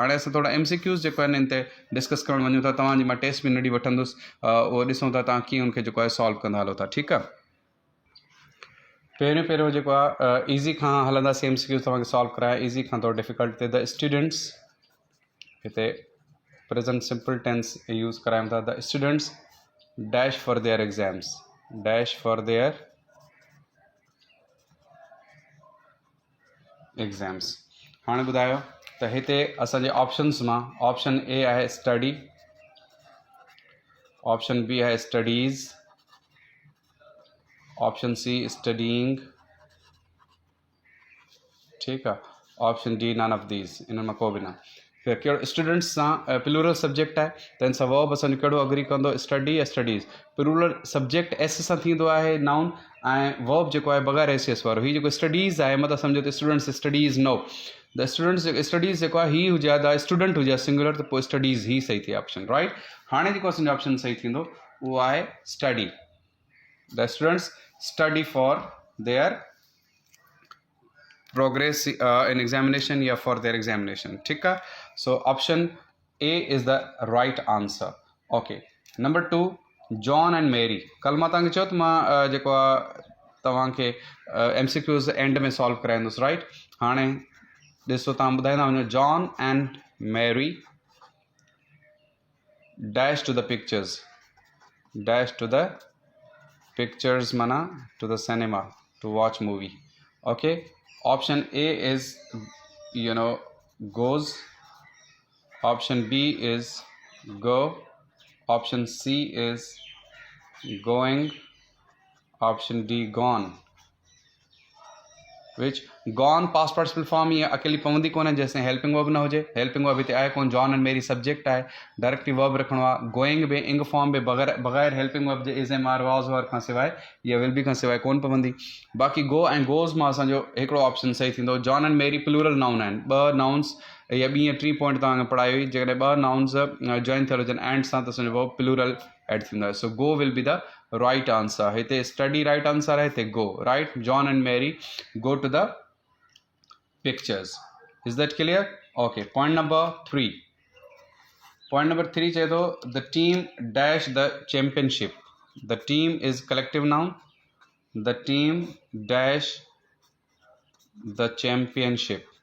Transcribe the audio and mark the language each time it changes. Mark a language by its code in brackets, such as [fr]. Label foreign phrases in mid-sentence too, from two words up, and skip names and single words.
[sd] हाणे असां थोरा MCQs जेको आहिनि इन ते डिस्कस करणु वञूं था. तव्हांजी मां टेस्ट बि न ॾेई वठंदुसि, उहो ॾिसूं था तव्हां कीअं उनखे जेको आहे सॉल्व कंदा हलो था. ठीकु आहे. पहिरियों जेको आहे ईज़ी खां हलंदासीं. MCQs तव्हांखे सॉल्व कराया ईज़ी खां थोरो डिफिकल्ट ते. [en] The students, [sd] हिते [en] present simple tense use [sd] करायूं था. [en] The students dash for their exams. [sd] हाणे ॿुधायो त हिते असांजे ऑप्शन्स मां [en] option A [sd] आहे [en] study, option B [sd] आहे [en] studies, option C studying. [sd] ठीकु आहे. [en] option D none of these, [sd] इन मां को बि न. कहिड़ो स्टूडेंट्स सां [en] plural subject [sd] आहे त इन सां वर्ब असांजो कहिड़ो अग्री कंदो, स्टडी या स्टडीज़. [en] plural subject s [sd] सां थींदो आहे नाउन, ऐं वर्ब जेको आहे बग़ैर एस वारो. हीअ जेको स्टडीज़ आहे मतिलबु सम्झो त [en] students studies no, the students studies [sd] जेको आहे हीअ हुजे, [en] the student [sd] हुजे सिंगुलर, त पोइ स्टडीज़ ही सही थिए ऑप्शन. राइट. हाणे जेको असांजो ऑप्शन सही थींदो उहो आहे स्टडी. [en] The students study for their progress in examination या for their examination. [sd] ठीकु आहे. [en] So option A is the right answer. Okay. Number 2, John and Mary. [sd] कल मां तव्हांखे चयो त मां जेको आहे तव्हांखे MCQs एंड में सॉल्व कराईंदुसि राइट। हाणे ॾिसो तव्हां ॿुधाईंदा वञो [en] John and Mary dash to the pictures, dash to the pictures mana to the cinema to watch movie. Okay, option A is goes, option B is go, option C is going, option D gone. which gone past participle form [sd] ये अकेली पवंदी कोन है, जैसे [en] helping verb [sd] ना हो जाए, [en] helping verb [sd] हिते आहे कोन, [en] John and Mary [sd] सब्जेक्ट आहे, [en] directly verb [sd] रखणो आहे, गोइंग बि [en] ing form [sd] बि बग़ैर [en] helping verb [sd] जे [en] is am are was were [sd] खां सवाइ या [en] will be [sd] खां सवाइ कोन पवंदी। बाक़ी [en] go and goes [sd] मां असांजो हिकिड़ो ऑप्शन सही थींदो। [en] John and Mary plural noun [sd] आहिनि, ॿ नाउन्स या ॿी या [en] T point [sd] तव्हांखे पढ़ाई हुई, जेकॾहिं ॿ [en] nouns join [sd] थियल हुजनि एंड सां त असांजो [en] verb plural add [sd] थींदो आहे। [en] So go will be the right answer. [sd] हिते [en] study right answer [sd] आहे, हिते [en] go right. John and Mary go to the pictures. Is that clear? Okay, point number 3. Point number 3 say though the team dash the championship. The team is collective noun. The team dash the championship.